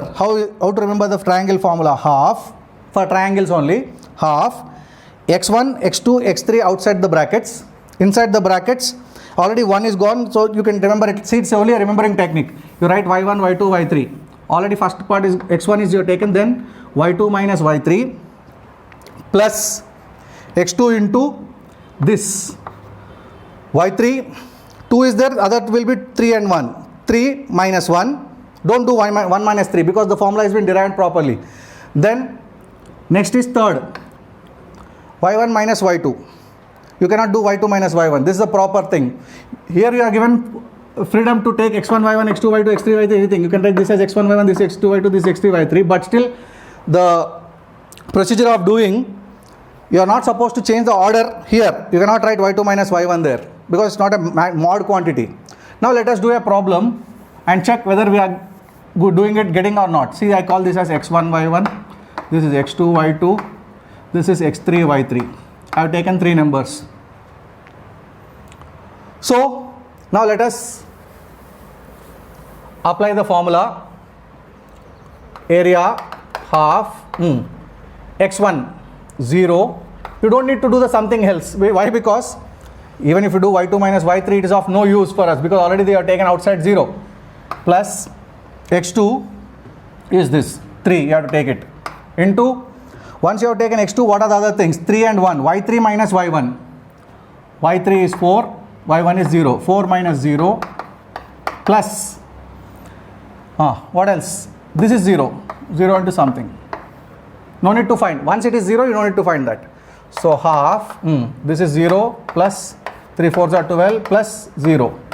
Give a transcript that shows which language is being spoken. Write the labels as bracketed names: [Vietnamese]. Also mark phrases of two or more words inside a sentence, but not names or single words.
[English] How to remember the triangle formula? Half, for triangles only, half x1, x2, x3 outside the brackets. Inside the brackets already 1 is gone, so you can remember it. See, it's only a remembering technique. You write y1, y2, y3. Already first part is x1 is you taken, then y2 minus y3 plus x2 into this y3. 2 is there, other will be 3 and 1. 3 minus 1. Don't do 1 minus 3 because the formula has been derived properly. Then next is third, y1 minus y2. You cannot do y2 minus y1. This is the proper thing. Here you are given freedom to take x1 y1, x2 y2, x3 y3, anything. You can take this as x1 y1, this x2 y2, this x3 y3. But still the procedure of doing, you are not supposed to change the order here. You cannot write y2 minus y1 there because it's not a mod quantity. Now let us do a problem and check whether we are doing it, getting or not. See, I call this as x1 y1, this is x2 y2, this is x3 y3. I have taken three numbers. So now let us apply the formula. Area half x1 0. You don't need to do the something else. Why? Because even if you do y2 minus y3, it is of no use for us because already they are taken outside 0. Plus x2 is this 3. You have to take it into. Once you have taken x2, what are the other things? 3 and 1. y3 minus y1. y3 is 4, y1 is 0. 4 minus 0 plus, what else? This is 0. 0 into something. No need to find. Once it is 0, you don't need to find that. So half, this is 0 plus 3 4s are 12 plus 0.